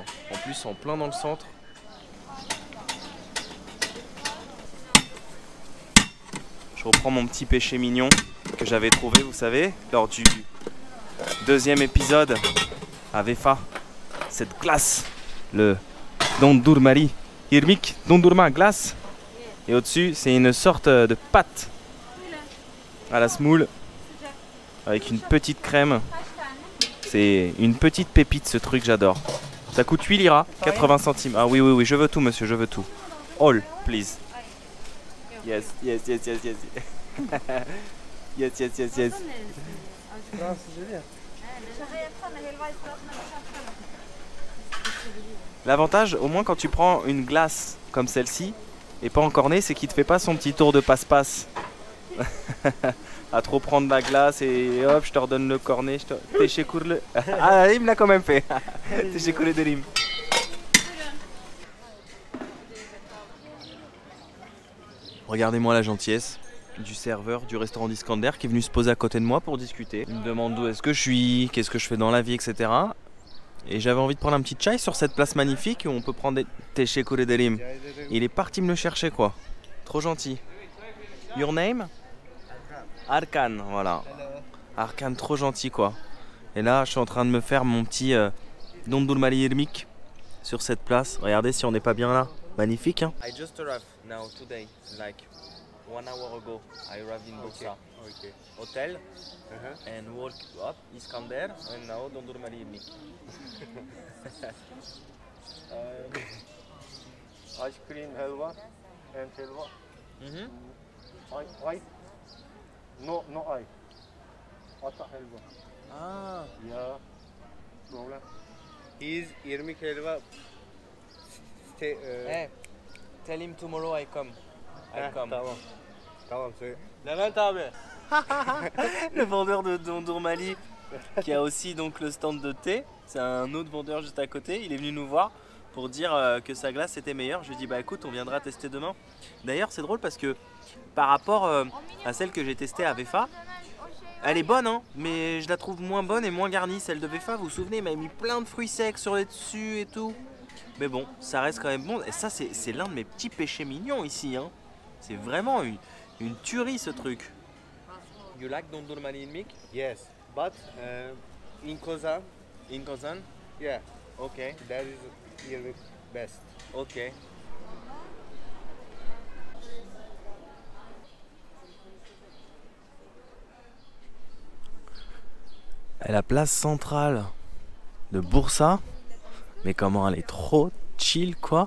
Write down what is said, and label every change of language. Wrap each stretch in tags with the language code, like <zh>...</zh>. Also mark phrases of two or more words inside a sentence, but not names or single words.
<fr>En plus, en plein dans le centre. Je reprends mon petit péché mignon que j'avais trouvé, vous savez, lors du deuxième épisode à Vefa. Cette glace, le</fr> <tr>dondurmari irmik,</tr> <fr>dondurma glace. Et au-dessus, c'est une sorte de pâte à la semoule avec une petite crème. C'est une petite pépite ce truc, j'adore. Ça coûte 8 liras, 80 centimes. Ah oui, oui, oui, je veux tout, monsieur, je veux tout.</fr> <en>All, please. Yes, yes, yes, yes, yes. Yes, yes, yes, yes.</en> <fr>L'avantage, au moins quand tu prends une glace comme celle-ci, et pas encornée, c'est qu'il te fait pas son petit tour de passe-passe. À trop prendre la glace et hop, je te redonne le cornet.</fr> <tr>Teşekkürler.</tr> <fr>Ah, il me l'a quand même fait.</fr> <tr>Teşekkür ederim.</tr> <fr>Regardez-moi la gentillesse du serveur du restaurant d'Iskander qui est venu se poser à côté de moi pour discuter. Il me demande d'où est-ce que je suis, qu'est-ce que je fais dans la vie, etc. Et j'avais envie de prendre un petit chai sur cette place magnifique où on peut prendre des</fr> <tr>teşekkür ederim.</tr> <fr>Il est parti me le chercher quoi. Trop gentil.</fr> <en>Your name? Arkan,</en> <fr>voilà. Arkan, trop gentil quoi. Et là, je suis en train de me faire mon petit</fr> <tr>dondurmari irmik</tr> <fr>sur cette place. Regardez si on n'est pas bien là. Magnifique, hein.</fr> <en>I just arrived now today, like 1 hour ago. I arrived in Bursa. Okay. Hotel and walk up Iskander and now</en> <tr>dondurmari irmik.</tr> <en>Ice cream helva and helva. I no I. Ata helva. Ah. Yeah. Problem. Is</en> <tr>irmik helva.</tr> <en>Hey, tell him tomorrow I come. I come.</en> <tr>Tamam. Tamam söyle. Levent abi.</tr> <fr>Le vendeur de dondurmali qui a aussi donc le stand de thé. C'est un autre vendeur juste à côté. Il est venu nous voir pour dire que sa glace était meilleure. Je lui ai dit bah écoute, on viendra tester demain. D'ailleurs c'est drôle parce que par rapport à celle que j'ai testée à Vefa, elle est bonne hein, mais je la trouve moins bonne et moins garnie. Celle de Vefa, vous vous souvenez, il m'a mis plein de fruits secs sur les dessus et tout. Mais bon, ça reste quand même bon. Et ça c'est l'un de mes petits péchés mignons ici hein. C'est vraiment une tuerie ce truc.</fr> <en>You like dondurma in milk? Yes, but in Kozan, In Kazan? yeah, Ok, that is really best. ok.</en> <fr>Et la place centrale de Bursa, mais comment elle est trop chill quoi.</fr>